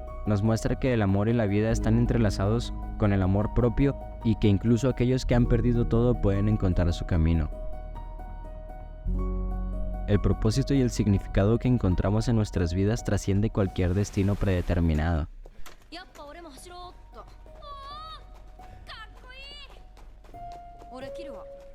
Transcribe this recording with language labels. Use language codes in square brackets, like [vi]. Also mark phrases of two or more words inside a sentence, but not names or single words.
[es] Nos muestra que el amor y la vida están entrelazados con el amor propio y que incluso aquellos que han perdido todo pueden encontrar su camino. El propósito y el significado que encontramos en nuestras vidas trasciende cualquier destino predeterminado. [ja] やっぱ俺も走ろうっと。おー、かっこいい。俺キルは